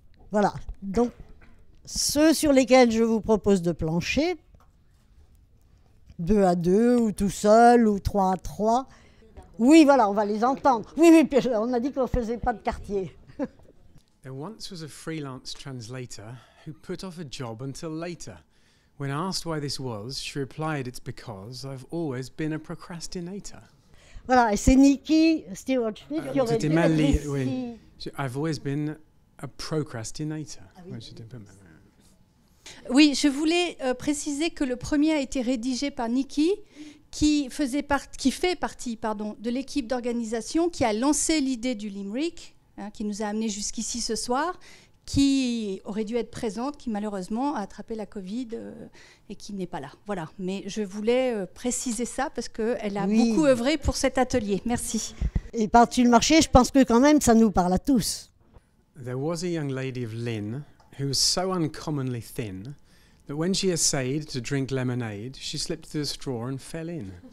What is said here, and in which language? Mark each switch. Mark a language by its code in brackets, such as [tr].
[fr] Voilà. Donc, ceux sur lesquels je vous propose de plancher, 2 à 2, ou tout seul, ou 3 à 3. Oui, voilà, on va les entendre. Oui, oui, puis on a dit qu'on ne faisait pas de quartier. [en] There once was a freelance translator who put off a job until later. When asked why this was, she replied, "It's because I've always been a procrastinator." [fr] Voilà, et c'est Nikki Stewart-Smith qui aurait C'était dû mal être dit, ici. oui. [en] I've always been a procrastinator. [fr] oui. Ouais, c'était pas mal. Oui, je voulais préciser que le premier a été rédigé par Nikki, qui fait partie de l'équipe d'organisation qui a lancé l'idée du Limerick, qui nous a amenés jusqu'ici ce soir, qui aurait dû être présente, qui malheureusement a attrapé la Covid et qui n'est pas là. Voilà, mais je voulais préciser ça parce qu'elle a beaucoup œuvré pour cet atelier. Merci. Et par-dessus le marché, je pense que quand même, ça nous parle à tous. [en] There was a young lady of Lynn who was so uncommonly thin that when she essayed to drink lemonade, she slipped through the straw and fell in.